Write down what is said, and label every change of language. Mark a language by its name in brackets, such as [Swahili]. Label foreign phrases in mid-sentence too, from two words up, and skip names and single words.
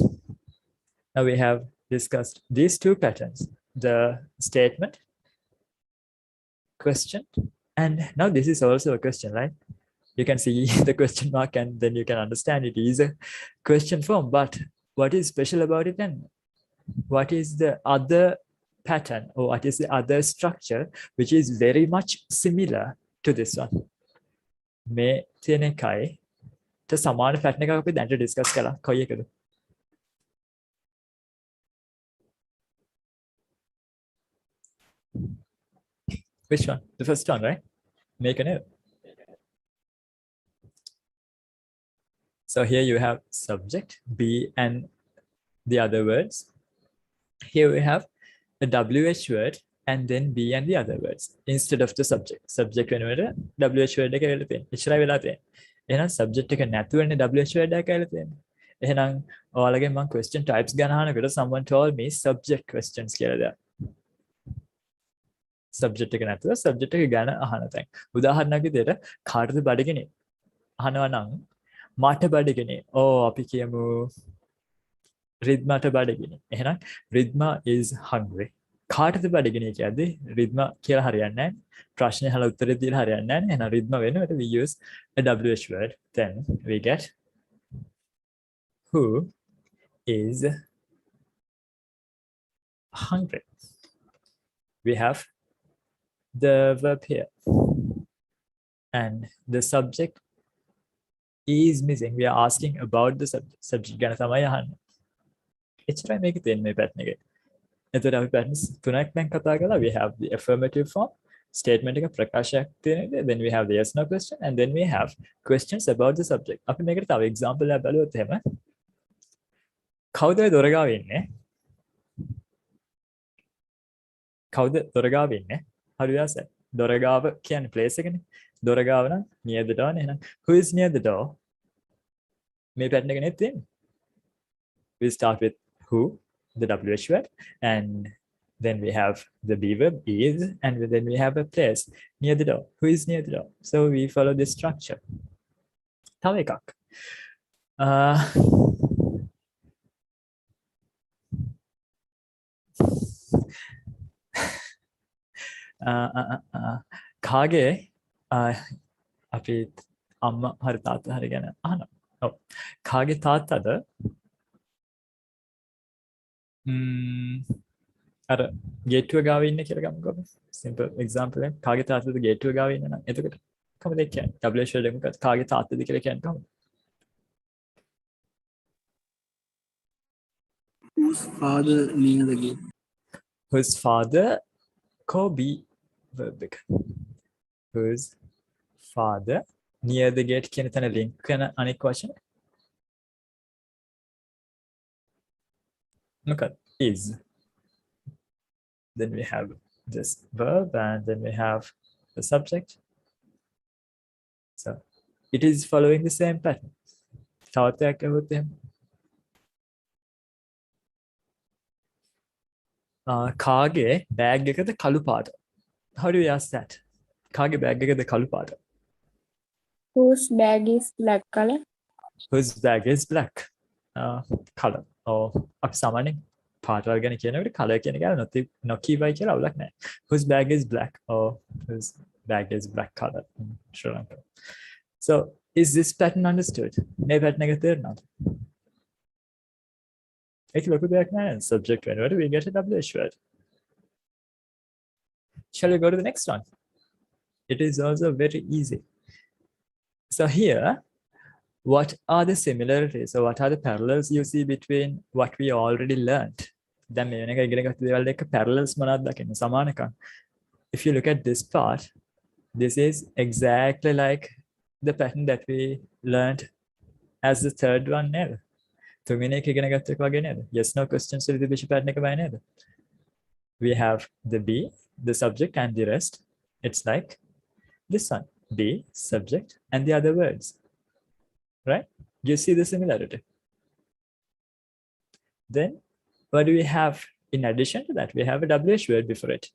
[English] Now we have discussed these two patterns, the statement, question, and now this is also a question, right? You can see the question mark and then you can understand it is a question form. But what is special about it and what is the other pattern or what is the other structure which is very much similar to this one? [Sinhala] මේ තියෙන එකයි ට සමාන පැටර්න් එකක් අපි දැන් ඩිස්කස් කළා. කොයි එකද? [English] Which one? The first one, right? Make a note. So here you have subject, be, and the other words. Here we have a WH word and then be and the other words instead of the subject. [Sinhala] Subject වෙනුවට [English] WH word [Sinhala] එක වෙලා තියෙනවා. එච්චරයි වෙලා තියෙන්නේ. එහෙනම් subject එක නැතුවනේ [English] WH word [Sinhala] එක වෙලා තියෙන්නේ. එහෙනම් ඔයාලගෙන් මම [English] question types [Sinhala] ගැන අහනකොට [English] someone told me subject questions [Sinhala] කියලා දෙයක්. Subject එක නැතුව subject එක ගැන අහන තැන්. උදාහරණයක් විදිහට කාටද බඩගිනි? අහනවා නම් මට බඩගිනි. අපි කියමු රිද්මට බඩගිනි. [English] එහෙනම් රිද්මා is hungry. [Sinhala] කාටද බඩගිනි කියද්දි රිද්මා කියලා හරියන්නේ නැහැ. ප්‍රශ්නේ අහලා උත්තරේ දීලා හරියන්නේ නැහැ. එහෙනම් රිද්මා වෙනුවට [English] we use a WH word. Then we get who is hungry. We have the verb here and the subject is missing. We are asking about the subject [Sinhala] ගැන තමයි අහන්නේ. එච්චරයි මේකේ තියෙන මේ පැටර්න් එකේ. එතකොට අපි පැටර්න්ස් තුනක් දැන් කතා කළා. [English] We have the affirmative form, statement [Sinhala] එක ප්‍රකාශයක් තියෙන විදිහ, [English] then we have the yes no question and then we have questions about the subject. [Sinhala] අපි මේකට තව example එකක් බලුවොත් එහෙම කවුද දොර ගාවේ ඉන්නේ? කවුද දොර ගාවේ ඉන්නේ? [English] How do you ask that? [Sinhala] දොර ගාව කියන්නේ place එකනේ. දොර ගාව නම් [English] near the door [Sinhala] නේ. [English] එහෙනම් who is near the door? [Sinhala] මේ පැටර්න් එක නේ තියෙන්නේ. [English] We start with who, the WH word, and then we have the be verb is, and then we have a place near the door. Who is near the door? So we follow this structure. [Sinhala] තව එකක්. කාගේ අපි අම්මා හරි තාත්තා හරි ගැන අහනවා. ඔව්. කාගේ තාත්තද අර ගේට්ටුව ගාව ඉන්නේ කියලා ගමුකෝ. [English] Simple example එක. [Sinhala] කාගේ තාත්තද ගේට්ටුව ගාව ඉන්නේ නම් එතකොට කොහොමද ඒ කියන්නේ? WH වල මොකක්ද කාගේ තාත්තද කියලා කියන්නේ කොහොමද? [English] Whose father near the gate? Whose father ko be verb එක. Whose father near the gate [Sinhala] කියන තැන link කරන අනෙක් වචන මොකක්ද? [English] Is. Then we have this verb and then we have the subject. So it is following the same pattern. [Sinhala] තවත් එකක් අහුවොත් එහෙම කාගේ බෑග් එකද කළු පාට? [English] How do you ask that? [Sinhala] කාගේ බෑග් එකද කළු පාට? [English] Whose bag is black color? Whose bag is black? Color. [Sinhala] අපි සාමාන්‍යයෙන් පාටවල් ගැන කියනකොට color කියන එක නොකියවයි කියලා අවුලක් නැහැ. [English] Whose bag is black or whose bag is black color in Sri Lanka. So is this pattern understood? [Sinhala] මේ pattern එක තේරෙනවද? ඒක ලොකු දෙයක් නෑ. [English] Subject වෙනකොට we get a WH word. Shall we go to the next one? It is also very easy. So here, what are the similarities or what are the parallels you see between what we already learned? [Sinhala] දැන් මේ වෙන එක ඉගෙන ගත්ත දේවල් එක්ක parallels මොනවද දකින්න සමානකම්? [English] If you look at this part, this is exactly like the pattern that we learned as the third one නේද? [Sinhala] තුන්වෙනි එක ඉගෙන ගත්ත එක වගේ නේද? [English] Yes no questions with the bishop pattern [Sinhala] එක වගේ නේද? [English] We have the be, the subject and the rest. It's like this one. Be, subject, and the other words. Right? You see the similarity. Then what do we have in addition to that? We have a WH word before it.